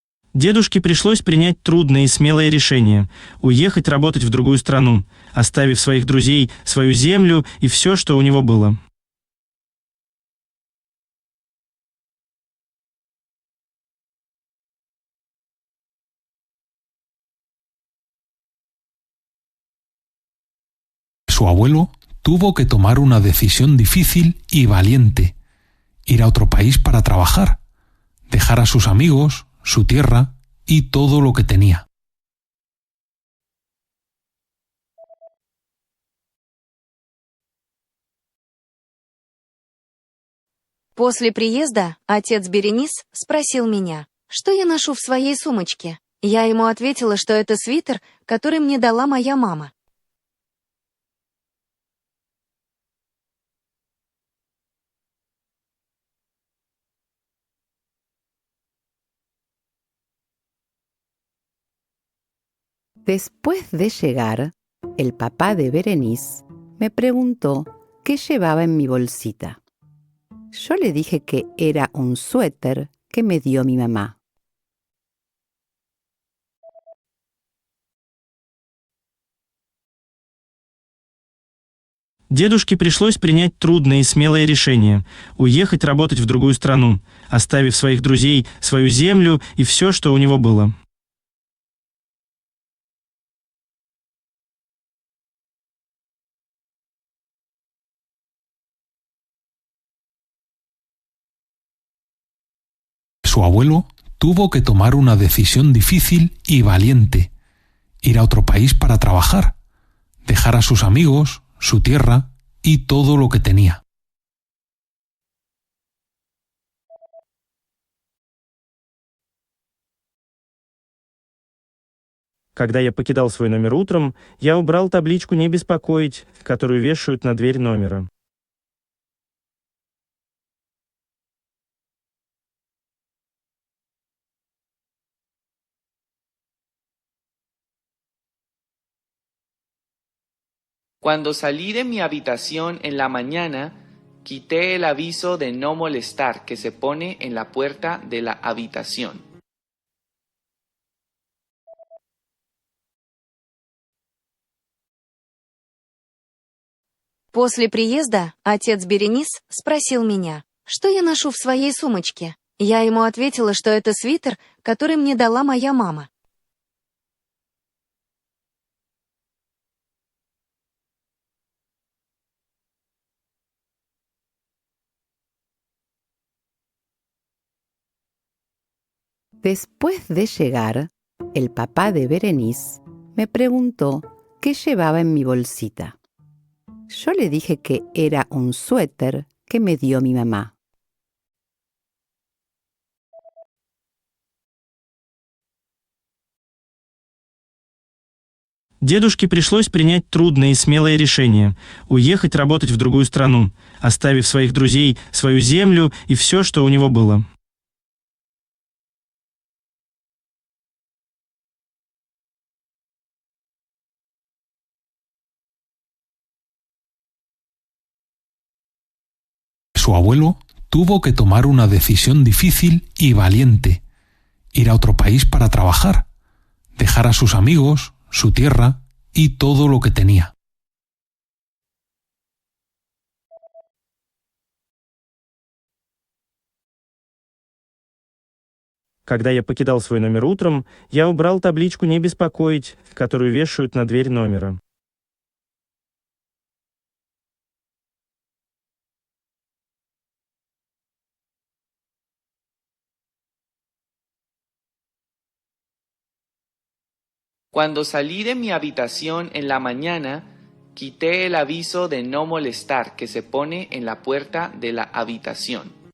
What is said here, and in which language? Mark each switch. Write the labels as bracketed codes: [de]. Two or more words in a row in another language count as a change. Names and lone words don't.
[ru] Дедушке пришлось принять трудное и смелое решение – уехать работать в другую страну, оставив своих друзей, свою землю и все, что у него было. [es] Su abuelo tuvo que tomar una decisión difícil y valiente: ir a otro país para trabajar, dejar a sus amigos, su tierra y todo lo que tenía. [ru] После приезда отец Беренис спросил меня, что я ношу в своей сумочке. Я ему ответила, что это свитер, который мне дала моя мама. [es] Después de llegar, el papá de Berenice me preguntó qué llevaba en mi bolsita. Yo le dije que era un suéter que me dio mi mamá. [ru] Дедушке пришлось принять трудное и смелое решение – уехать работать в другую страну, оставив своих друзей, свою землю и все, что у него было. [es] Su abuelo tuvo que tomar una decisión difícil y valiente: ir a otro país para trabajar, dejar a sus amigos, su tierra y todo lo que tenía. [ru] Когда я покидал свой номер утром, я убрал табличку «Не беспокоить», которую вешают на дверь номера. [es] Cuando salí de mi habitación en la mañana, quité el aviso de no molestar que se pone en la puerta de la habitación. [ru] После приезда отец Беренис спросил меня, что я ношу в своей сумочке. Я ему ответила, что это свитер, который мне дала моя мама. [es] Después de llegar, el papá de Berenice me preguntó qué llevaba en mi bolsita. Yo le dije que era un suéter que me dio mi mamá. [ru] Дедушке пришлось принять трудное и смелое решение – уехать работать в другую страну, оставив своих друзей, свою землю и все, что у него было. [es] Su abuelo tuvo que tomar una decisión difícil y valiente: ir a otro país para trabajar, dejar a sus amigos, su tierra y todo lo que tenía. [ru] Когда я покидал свой номер утром, я убрал табличку «Не беспокоить», которую вешают на дверь номера. [es] Cuando salí de mi habitación en la mañana, quité el aviso de no molestar que se pone en la puerta de la habitación.